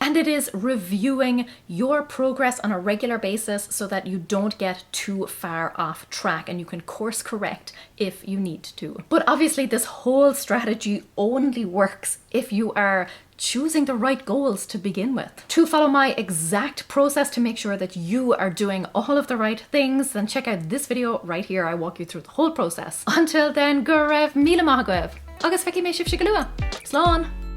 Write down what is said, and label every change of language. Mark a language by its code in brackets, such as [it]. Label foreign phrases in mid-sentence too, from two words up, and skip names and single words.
[en] And it is reviewing your progress on a regular basis so that you don't get too far off track and you can course correct if you need to. But obviously this whole strategy only works if you are choosing the right goals to begin with. To follow my exact process to make sure that you are doing all of the right things, then check out this video right here. I walk you through the whole process. Until then, [ga] go raibh míle maith agaibh. Agus feici mé sibh sigalua. Slán!